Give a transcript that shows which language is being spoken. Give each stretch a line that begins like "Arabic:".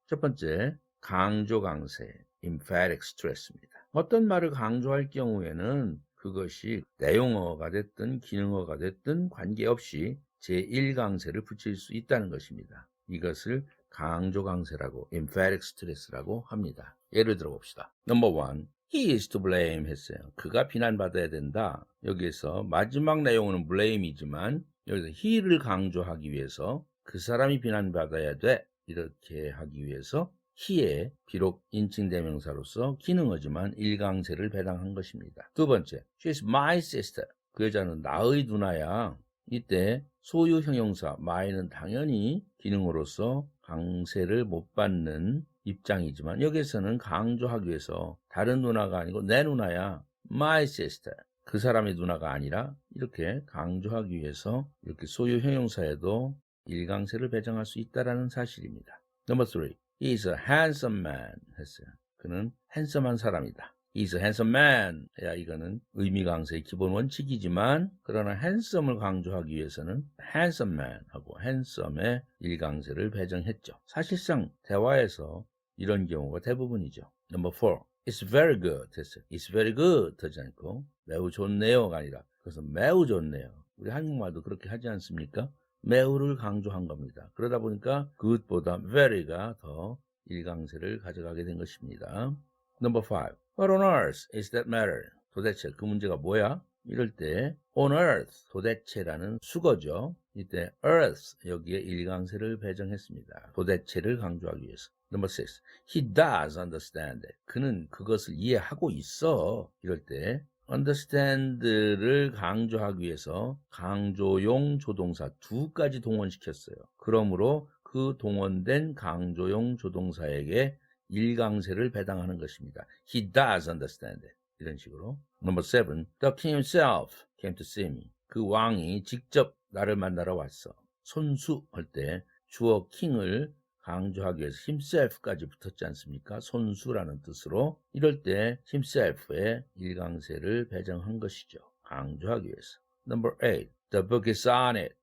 Korean: 첫 번째, 강조 강세, emphatic stress입니다. 어떤 말을 강조할 경우에는 그것이 내용어가 됐든 기능어가 됐든 관계없이 제1강세를 붙일 수 있다는 것입니다. 이것을 강조 강세라고, emphatic stress라고 합니다. 예를 들어 봅시다.
English: Number 1, he is to blame
Korean: 했어요. 그가 비난받아야 된다. 여기에서 마지막 내용은 blame이지만 여기서 he를 강조하기 위해서 그 사람이 비난받아야 돼, 이렇게 하기 위해서 he에 비록 인칭대명사로서 기능어지만 일강세를 배당한 것입니다. 두 번째,
English: she's my sister.
Korean: 그 여자는 나의 누나야. 이때 소유 형용사 my는 당연히 기능으로서 강세를 못 받는 입장이지만 여기서는 강조하기 위해서 다른 누나가 아니고 내 누나야,
English: my sister.
Korean: 그 사람의 누나가 아니라 이렇게 강조하기 위해서 이렇게 소유 형용사에도 일강세를 배정할 수 있다는 사실입니다.
English: Number 3, he is a handsome man
Korean: 했어요. 그는 핸섬한 사람이다.
English: He is a handsome man.
Korean: 야, 이거는 의미강세의 기본 원칙이지만 그러나 handsome을 강조하기 위해서는
English: handsome man
Korean: 하고 handsome의 일강세를 배정했죠. 사실상 대화에서 이런 경우가 대부분이죠.
English: Number 4, it's very good
Korean: 했어요.
English: It's very good
Korean: 하지 않고 매우 좋네요가 아니라 그것은 매우 좋네요. 우리 한국말도 그렇게 하지 않습니까? 매우를 강조한 겁니다. 그러다 보니까 good보다 very가 더 일강세를 가져가게 된 것입니다.
English: Number 5, what on earth is that matter?
Korean: 도대체 그 문제가 뭐야? 이럴 때
English: on earth,
Korean: 도대체라는 수거죠. 이때 earth, 여기에 일강세를 배정했습니다. 도대체를 강조하기 위해서.
English: Number 6, he does understand it.
Korean: 그는 그것을 이해하고 있어. 이럴 때 understand를 강조하기 위해서 강조용 조동사 2가지 동원시켰어요. 그러므로 그 동원된 강조용 조동사에게 일강세를 배당하는 것입니다.
English: He does understand it.
Korean: 이런 식으로.
English: Number 7, the king himself came to see me.
Korean: 그 왕이 직접 나를 만나러 왔어. 손수 할 때 주어 king을 강조하기 위해서 himself까지 붙었지 않습니까? 손수라는 뜻으로. 이럴 때 himself의 일강세를 배정한 것이죠. 강조하기 위해서.
English: Number 8, the book is on it.